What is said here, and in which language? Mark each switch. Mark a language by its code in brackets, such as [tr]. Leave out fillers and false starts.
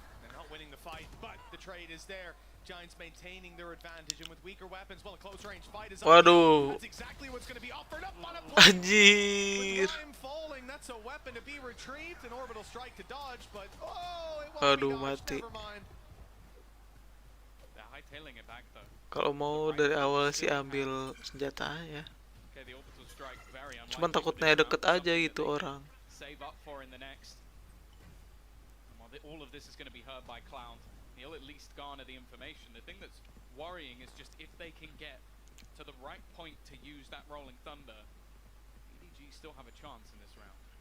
[en] They're not winning the fight, but the trade is there. Giants maintaining their advantage, and with weaker weapons, well, a close range fight is up. [id] Waduh. [en] That's exactly what's going to be offered up on a plate. [id] Anjir. [en] With time falling, that's a weapon to be retrieved. An orbital strike to dodge, but it won't be dodged. [id] Mati. [en] Never mind. They're hightailing it back though. [id] Kalau mau dari awal sih ambil senjatanya. [en] Okay, the orbital strike very unlikely. [id] Cuman takutnya deket aja gitu orang. [en] Save up for in the next. All of this is going to be heard by Cloud. He'll at least garner the information. The thing that's worrying is just if they can get to the right point to use that Rolling Thunder, EDG still have a chance in this round.